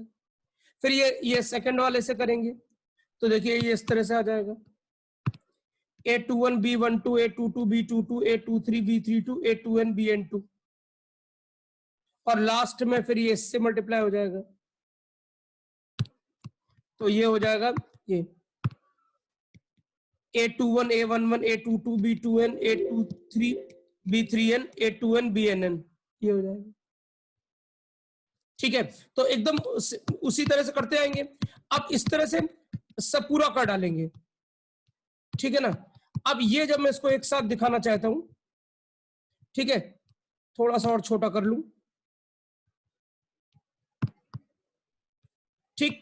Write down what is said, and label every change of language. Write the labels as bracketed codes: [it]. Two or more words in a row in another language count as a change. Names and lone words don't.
[hi] फिर ये सेकंड वाले से करेंगे तो देखिए ये इस तरह से आ जाएगा A21 B12 A22 B22 A23 B32 A2N BN2 और लास्ट में फिर ये इससे मल्टीप्लाई हो जाएगा तो ये हो जाएगा ये A21 A11 A22 B2N A23 B3N A2N BNN ये हो जाएगा, ठीक है। तो एकदम उसी तरह से करते आएंगे। अब इस तरह से सब पूरा कर डालेंगे, ठीक है ना। अब ये जब मैं इसको एक साथ दिखाना चाहता हूं, ठीक है, थोड़ा सा और छोटा कर लूं, ठीक।